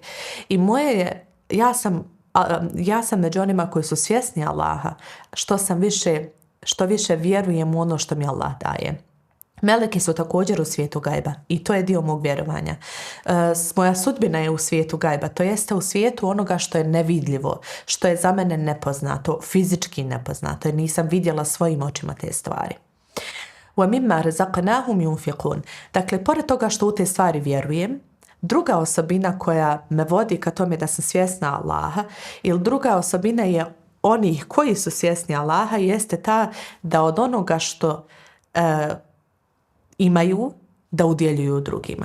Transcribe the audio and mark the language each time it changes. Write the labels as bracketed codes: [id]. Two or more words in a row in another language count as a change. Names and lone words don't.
[bs] I moje je, ja sam među onima koji su svjesni Allaha, što više vjerujem u ono što mi Allah daje. Meleki su također u svijetu gajba i to je dio mog vjerovanja. Moja sudbina je u svijetu gajba, to jeste u svijetu onoga što je nevidljivo, što je za mene nepoznato, fizički nepoznato jer nisam vidjela svojim očima te stvari. [ar] وَمِمَّا رَزَقْنَاهُمْ يُنْفِقُونَ. [bs] Dakle, pored toga što u te stvari vjerujem, druga osobina koja me vodi ka tome da sam svjesna Allaha ili druga osobina je onih koji su svjesni Allaha jeste ta da od onoga što imaju da udjeljuju drugima.